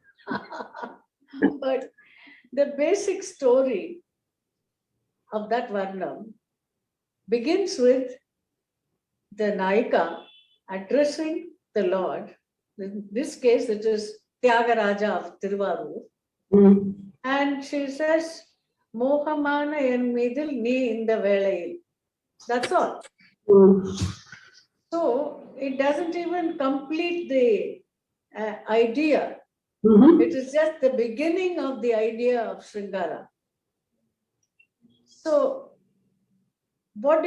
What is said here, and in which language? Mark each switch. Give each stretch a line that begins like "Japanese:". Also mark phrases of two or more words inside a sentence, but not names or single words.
English: But the basic story of that Varnam begins with the Naika addressing the Lord. In this case, it is Tyagaraja of Tiruvarur. Mm. And she says,
Tamil: Mohamana en midil ni
English: in the
Tamil: velayil.
English: That's all. Mm. So it doesn't even complete the idea. Mhm. It is just the beginning of the idea of Sringara. So what do?